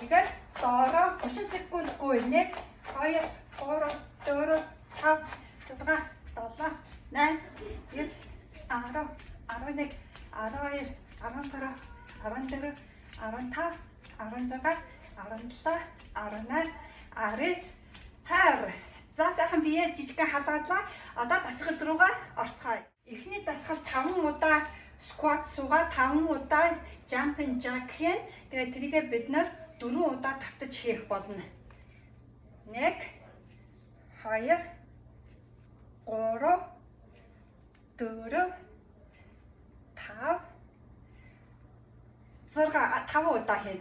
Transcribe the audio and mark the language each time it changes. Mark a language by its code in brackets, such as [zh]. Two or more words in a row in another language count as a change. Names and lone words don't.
[mn] Тэгээд доороо 30 секундгүй 1 2 3 4 5 6 7 8 9 10 11 12 13 14 15 16 17 18 19 20. За сайхан бие жижигхэн халаадлаа. Одоо дасгал руугаа орцгоё. Эхний дасгал 5 удаа squat суугаад 5 удаа [en] jump and jack [mn] хийн. Тэгээд тэрийгээ бид нар 4 удаа тавтаж хийх болно. 1 2 3 4 5 6 5 удаа хийн.